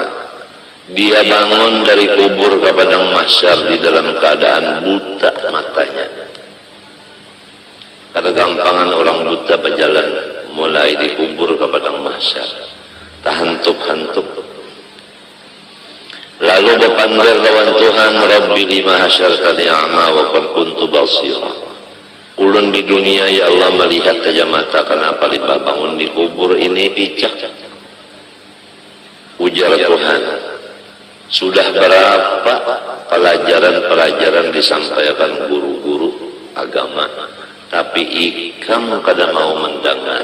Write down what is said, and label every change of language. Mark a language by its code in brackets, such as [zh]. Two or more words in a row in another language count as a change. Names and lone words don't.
[bjn] Dia bangun dari kubur ke padang mahsyar di dalam keadaan buta matanya. Kada gampangan orang buta berjalan mulai di kubur ke padang mahsyar. Tahantuk-hantuk. Lalu berpanggil lawan Tuhan, [ar] رب لم حشرتني أعمى و قد كنت بصيرا. [bjn] Ulun di dunia ya Allah melihat saja mata, kenapa lipat bangun di kubur ini picak? Ujar Tuhan, sudah berapa pelajaran-pelajaran disampaikan guru-guru agama, tapi ikam kada mau mendengar.